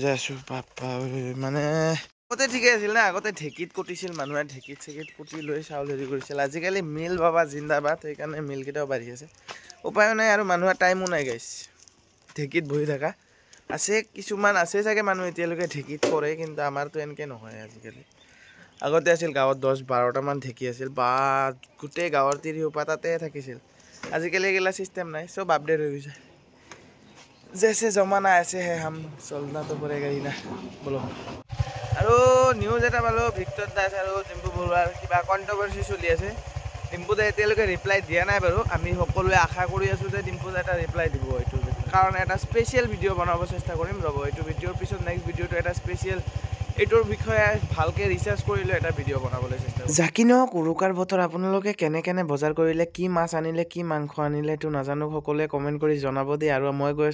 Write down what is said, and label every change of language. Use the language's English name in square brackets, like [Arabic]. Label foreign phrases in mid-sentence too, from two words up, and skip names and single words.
[Assamese] যাই আছো বাপ্পা মানে আগতে ঠিকে আছিল না আগতে ঢেকিত কুটিছিল মানুহে ঢেকিত চেকিত কুটি লৈ চাউল হেৰি কৰিছিল আজিকালি মিল বাবা জিন্দাবাদ সেইকাৰণে মিল কেইটাও বাঢ়ি আছে উপায় নাই আৰু মানুহৰ টাইমো নাই গাইছ ঢেকিত বহি থাকা আছে কিছুমান আছে চাগে মানুহ এতিয়ালৈকে ঢেকিত কৰে কিন্তু আমাৰতো এনেকৈ নহয় আজিকালি আগতে আছিল গাঁৱত 10-12টা মান ঢেকি আছিল বা গোটেই গাঁৱৰ তিৰিওপা তাতে থাকিছিল আজিকালি এগিলা চিষ্টেম নাই চব আপডেট হৈ গৈছে [Hindi] जैसे जमाना ऐसे है हम चलना तो पड़ेगा ही ना बोलो [Assamese] আৰু নিউজ এটা পালো ভিক্টৰ দাস আৰু ডিম্পু বৰুৱাৰ কিবা কন্ট্ৰভাৰ্সি চলি আছে ডিম্পু দা এতিয়ালৈকে ৰিপ্লাই দিয়া নাই বাৰু আমি সকলোৱে আশা কৰি আছো যে ডিম্পু দা এটা ৰিপ্লাই দিব এইটো কাৰণ এটা [English] special video [Assamese] বনাব চেষ্টা কৰিম ৰব এইটো ভিডিওৰ পিছত নেক্সট ভিডিওটো এটা স্পেশাল এইটোৰ বিষয়ে ভালকে ৰিচাৰ্চ কৰিলে এটা ভিডিও বনাবলৈ চেষ্টা কৰিম জাকিনো উৰুকাৰ বতৰ আপোনালোকে কেনে বজাৰ কৰিলে কি মাছ আনিলে কি মাংস আনিলে তো নাজানো সকলোৱে কমেন্ট কৰি জনাব দেই আৰু মই গৈ